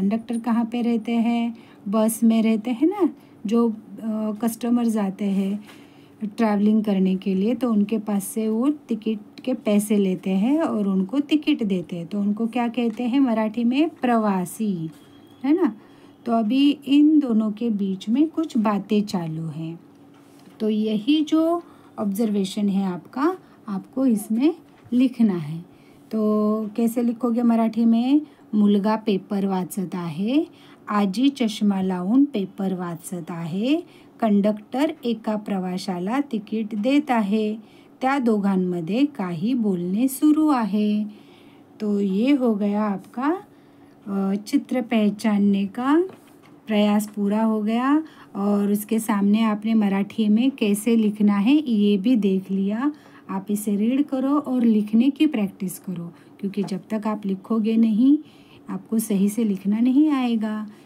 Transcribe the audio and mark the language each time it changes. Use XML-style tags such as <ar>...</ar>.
<hi>Conductor कहाँ पे रहते हैं, बस में रहते हैं ना, जो कस्टमर्स आते हैं ट्रैवलिंग करने के लिए, तो उनके पास से वो टिकट के पैसे लेते हैं और उनको टिकट देते हैं। तो उनको क्या कहते हैं मराठी में, प्रवासी, है ना। तो अभी इन दोनों के बीच में कुछ बातें चालू हैं। तो यही जो ऑब्जर्वेशन है आपका, आपको इसमें लिखना है। तो कैसे लिखोगे मराठी में,</hi> <mr>मुलगा पेपर वाचत आहे, आजी चष्मा लावून पेपर वाचत आहे, कंडक्टर एका प्रवाशाला तिकीट देत आहे, त्या दोघांमध्ये काही बोलणे सुरू आहे।</mr> <hi>तो ये हो गया आपका चित्र पहचानने का प्रयास पूरा हो गया। और उसके सामने आपने मराठी में कैसे लिखना है ये भी देख लिया। आप इसे रीड करो और लिखने की प्रैक्टिस करो, क्योंकि जब तक आप लिखोगे नहीं आपको सही से लिखना नहीं आएगा।</hi>